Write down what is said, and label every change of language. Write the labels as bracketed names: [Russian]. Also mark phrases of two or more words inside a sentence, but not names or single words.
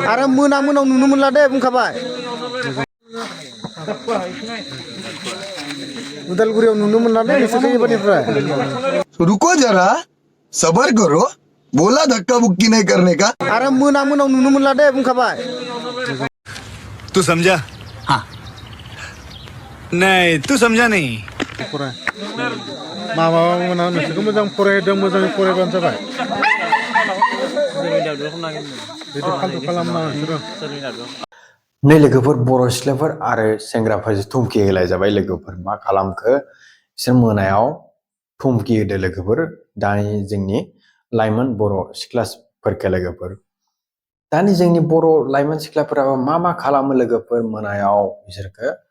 [Bodo] आरो मोना मोनाव नुनो मोनला दे बुंखाबाय उदालगुरियाव नुनो मोनला दे नोंसोरखौ एबारनिफ्राय [Hindi] रुको जरा सबर करो बोला धक्का बुक्की नहीं करने का [Bodo] आरो मोना मोनाव नुनो मोनला दे बुंखाबाय [Hindi] तू समझा हाँ नहीं तू समझा नहीं [Bodo] माबा मोना नोंसोरखौ मोजां फरायदों मोजाङै फरायबानो जाबाय बिदि फाल्थु खालामना नोंसोरो नै लोगोफोर बर' सिख्लाफोर आरो सेंग्राफोर धुमखि होलाय जाबाय लोगोफोर मा खालामखो बिसोर मोनायाव धुमखि होदो लोगोफोर दानि जोंनि लाइमोन बर' सिख्लाफोरखौ लोगोफोर दानि जोंनि बर' लाइमोन सिख्लाफोराबो मा खालामो लोगोफोर मोनायाव बिसोरखौ